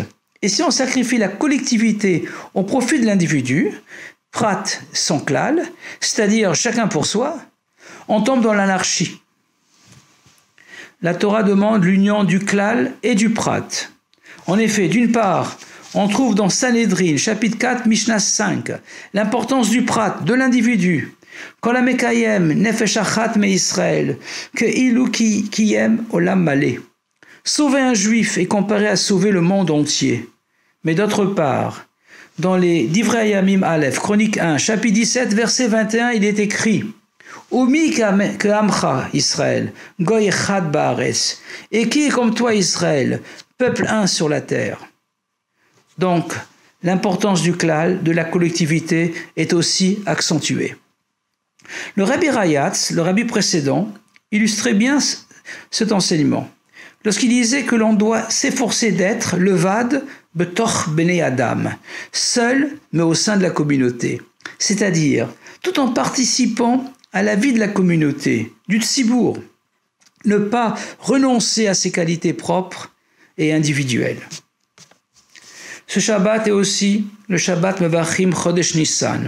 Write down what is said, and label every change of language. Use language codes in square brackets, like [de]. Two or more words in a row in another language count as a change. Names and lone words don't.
[fr] Et si on sacrifie la collectivité au profit de l'individu, Prat sans Klal, c'est-à-dire chacun pour soi, on tombe dans l'anarchie. La Torah demande l'union du Klal et du Prat. En effet, d'une part, on trouve dans Sanhedrin, chapitre 4, Mishnah 5, l'importance du Prat, de l'individu. [he] כל המקיים נפש אחת מ ישראל, כ אילו קיים עולם מלא. [fr] Sauver un juif est comparé à sauver le monde entier. Mais d'autre part, dans les Divrei Hayamim Aleph, chronique 1, chapitre 17, verset 21, il est écrit [he] ומי כעמך ישראל, גוי אחד בארץ. [fr] Et qui est comme toi Israël, peuple un sur la terre. Donc, l'importance du klal, de la collectivité, est aussi accentuée. Le Rabbi Rayatz, le rabbi précédent, illustrait bien cet enseignement lorsqu'il disait que l'on doit s'efforcer d'être [he] לבד בתוך בני אדם, [fr] seul mais au sein de la communauté, c'est-à-dire tout en participant à la vie de la communauté, du tzibour, ne pas renoncer à ses qualités propres et individuelles. Ce Shabbat est aussi le Shabbat Mevachim Chodesh Nissan.